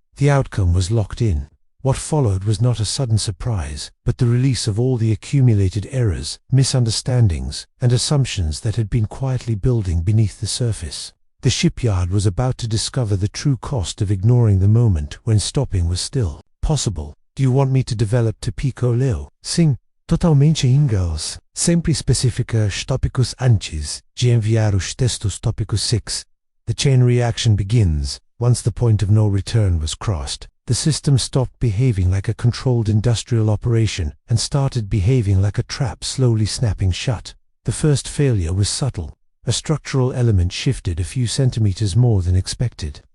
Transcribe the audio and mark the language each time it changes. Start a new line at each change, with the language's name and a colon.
English: The outcome was locked in. What followed was not a sudden surprise, but the release of all the accumulated errors, misunderstandings, and assumptions that had been quietly building beneath the surface. The shipyard was about to discover the true cost of ignoring the moment when stopping was still possible. Do you want me to develop Pico Leo?
Portuguese: Sim, totalmente em inglês. Sempre especifica os tópicos antes de enviar os textos tópicos 6.
English: The chain reaction begins. Once the point of no return was crossed, the system stopped behaving like a controlled industrial operation and started behaving like a trap slowly snapping shut. The first failure was subtle. A structural element shifted a few centimeters more than expected.